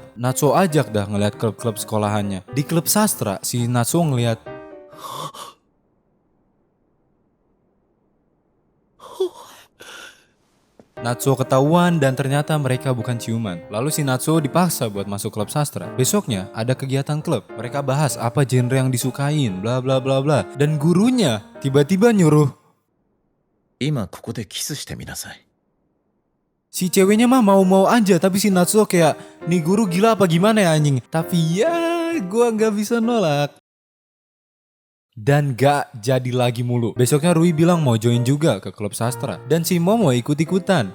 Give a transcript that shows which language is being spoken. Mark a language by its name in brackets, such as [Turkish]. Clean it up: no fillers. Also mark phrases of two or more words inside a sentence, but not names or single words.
[Indonesian] Natsuo ajak dah ngeliat klub-klub sekolahannya. Di klub sastra, si Natsuo ngeliat Natsuo ketahuan dan ternyata mereka bukan ciuman. Lalu si Natsuo dipaksa buat masuk klub sastra. Besoknya ada kegiatan klub. Mereka bahas apa genre yang disukain, bla bla bla bla. Dan gurunya tiba-tiba nyuruh, [Japanese] 今ここでキスしてみなさい。 [Indonesian] si ceweknya mah mau-mau aja, tapi si Natsuo kayak, nih guru gila apa gimana ya anjing. Tapi ya gua gak bisa nolak. Dan gak jadi lagi mulu. Besoknya Rui bilang mau join juga ke klub sastra. Dan si Momo ikut-ikutan.